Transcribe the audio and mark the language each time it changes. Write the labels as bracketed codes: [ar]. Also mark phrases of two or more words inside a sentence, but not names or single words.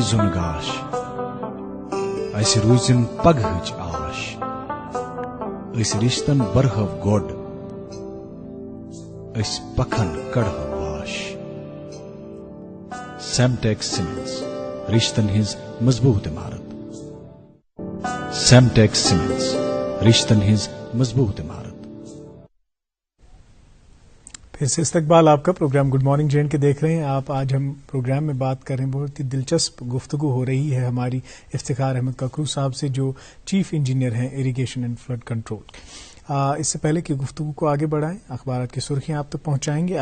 [ks] زُن گاش اسہِ روٗزِن پگہٕچ آش أسۍ رِشتن برہو گۄڈ أسۍ پکھن کڑہو واش. سیمٹیکس سیمنٹس رشتن ہٕنٛز مضبوٗط عمارت. سیمٹیکس سیمنٹس رشتن ہٕنٛز مضبوٗط عمارت. [ur] پھر سے استقبال آپ کا. پروگرام گڈ مارننگ جے اینڈ کے دیکھ رہے ہیں آپ. آج ہم پروگرام میں بات کر رہے ہیں, بہت ہی دلچسپ گفتگو ہو رہی ہے ہماری افتخار احمد ککرو صاحب سے, جو چیف انجینئر ہیں [en] irrigation and flood control. [ur] اس سے پہلے کہ گفتگو کو آگے بڑھائیں, اخبارات کی سرخیاں آپ تک پہنچائیں گے.